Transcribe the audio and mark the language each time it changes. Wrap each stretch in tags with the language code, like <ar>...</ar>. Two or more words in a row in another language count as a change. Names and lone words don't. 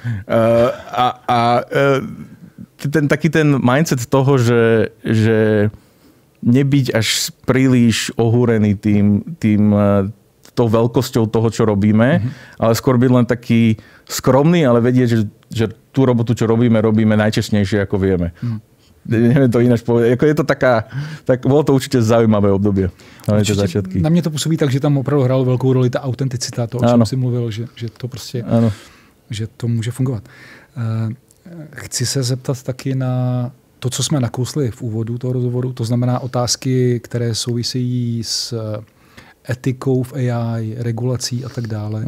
<sk>Ten mindset toho, že nebyť až príliš ohúrený tou veľkosťou toho, čo robíme, ale skôr byť len taký skromný, ale vedieť, že tú robotu, čo robíme najčestnejšie, ako vieme. Neviem to ináč povedať. Je to bolo to určite zaujímavé obdobie.</sk> <cs>Na mě to působí tak, že tam opravdu hrálo velkou roli ta autenticita, to, o čem si mluvil, že to prostě, že to může fungovat. Chci se zeptat taky na to, co jsme nakousli v úvodu toho rozhovoru, to znamená otázky, které souvisejí s etikou v AI, regulací a tak dále.</cs>